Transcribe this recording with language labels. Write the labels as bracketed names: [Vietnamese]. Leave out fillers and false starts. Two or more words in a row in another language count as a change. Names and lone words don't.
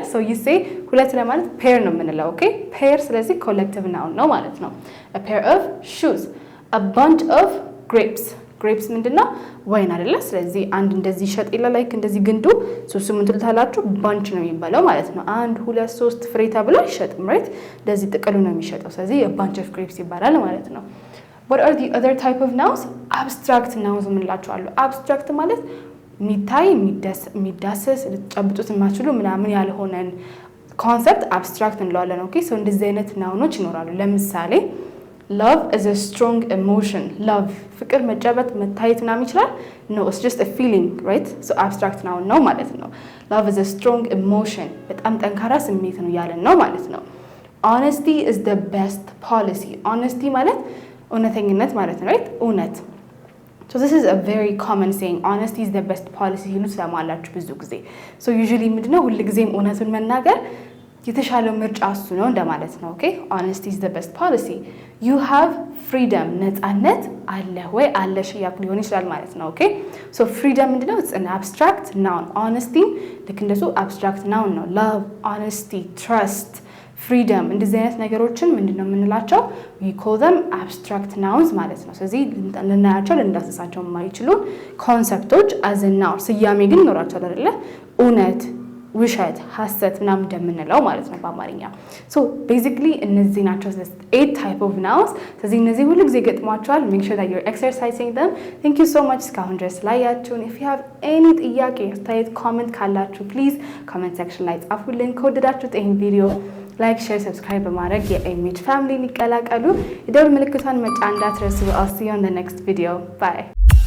[English] so you say [Amharic] ሁለት ለማለት pair ነው የምንለው ኦኬ pair ስለዚህ [English] collective noun [Amharic] ነው ማለት ነው [English] a pair of shoes a bunch of grapes [Amharic] ምንድነው ወይን አይደለ ስለዚህ አንድ እንደዚህ ይሸጥ ይላል ላይክ እንደዚህ ግንዱ ሶስቱ ምን ትልታላችሁ bunch ነው የሚባለው ማለት ነው 1 2 3 ፍሬ ተብሎ አይሸጥም right እንደዚህ ጥቅሉ ነው የሚሸጠው ስለዚህ [English] a bunch of grapes [Amharic] ይባላል ማለት ነው [English] what are the other type of nouns abstract nouns [Amharic] ምንላቸው አሉ abstract ማለት ሚታይ የሚዳሰስ ልትጨብጡት የማትችሉ ምናምን ያልሆነን ኮንሰፕት አብስትራክት እንለዋለን [English] okay so [Amharic] እንደዚህ አይነት ናውኖች ይኖራሉ ለምሳሌ [English] love is a strong emotion [Amharic] love ፍቅር መጨበጥ መታየት ምናምን ይችላል [English] no it's just a feeling right so abstract noun [Amharic] ነው ማለት ነው [English] love is a strong emotion [Amharic] በጣም ጠንካራ ስሜት ነው ያለን ነው ማለት ነው [English] honesty is the best policy honesty [Amharic] ማለት እውነተኝነት ማለት ነው [English] right እውነት So this is a very common saying honesty is the best policy [Amharic] ይሉት ሰማላችሁ ብዙ ጊዜ [English] so usually [Amharic] ምንድነው ሁሉ ጊዜም እውነቱን መናገር የተሻለው ምርጫ እሱ ነው እንደማለት ነው [English] okay honesty is the best policy you have freedom [Amharic] ነፃነት አለ ወይ አለሽ ያክ ሊሆን ይችላል ማለት ነው [English] okay so freedom ምንድነው it's an abstract noun honesty [Amharic] ልክ እንደሱ [English] abstract noun ነው love honesty trust freedom [Amharic] እንደዚህ አይነት ነገሮችን ምንድነው የምንላቸው [English] we call them abstract nouns [Amharic] ማለት ነው ስለዚህ ልናያቸው ልንዳስሳቸው የማይችሉ ኮንሰፕቶች [English] as a noun [Amharic] ስያሜ ግን ኖራቸው አይደለ እውነት ውሸት ሐሰት ምናምን እንደምንለው ማለት ነው በአማርኛ [English] so basically [Amharic] እነዚህ ናቸው 8 [English] type of nouns [Amharic] ስለዚህ እነዚህ ሁሉ ጊዜ ገጥሟቸዋል [English] make sure that you're exercising them thank you so much [Amharic] እስካሁን ድረስ ላያችሁን [English] if you have any [Amharic] ጥያቄ አስተያየት comment ካላችሁ [English] please comment section [Amharic] ላይ ጻፉልን ከወደዳችሁት ይሄን ቪዲዮ [English] like share subscribe [Amharic] በማድረግ የኤምኤች ፋሚሊ ይቀላቀሉ የደወል ምልክቷን መጫን እንዳትረሱ [English] I'll see you on the next video bye